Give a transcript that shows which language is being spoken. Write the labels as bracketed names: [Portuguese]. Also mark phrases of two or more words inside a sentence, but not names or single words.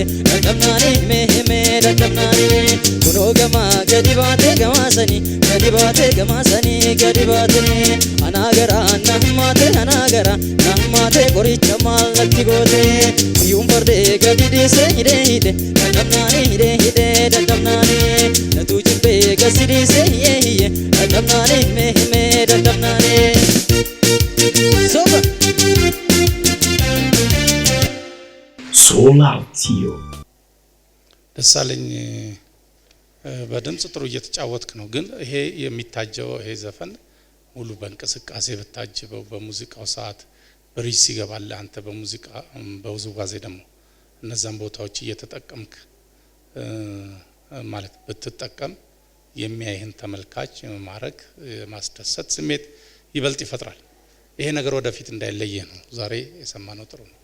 [Oromo] dadhabnaanii himee dadhabnaanii kunoo gamaa gadi baatee gamaasanii gadi baatee anaagaraa naammaatee qoricha maal natti gootee guyyuun fardee gadi dhiisee hidhee dadhabnaanii natu jibbee gasi dhiisee hiyyee dadhabnaanii himee dadhabnaanii. Solatio. [Amharic] ደሳለኝ በድምጽ ጥሩ እየተጫወትክ ነው ግን ይሄ የሚታጀው ይሄ ዘፈን ሙሉ በእንቅስቃሴ በታጀበው በሙዚቃው ሰዓት በሪስ ይገባል አንተ በሙዚቃ በውዝዋዜ ደግሞ እነዛን ቦታዎች እየተጠቀምክ ማለት ብትጠቀም የሚያይህን ተመልካች ማረክ ማስደሰት ስሜት ይበልጥ ይፈጥራል ይሄ ነገር ወደፊት እንዳይለየ ነው ዛሬ የሰማነው ጥሩ ነው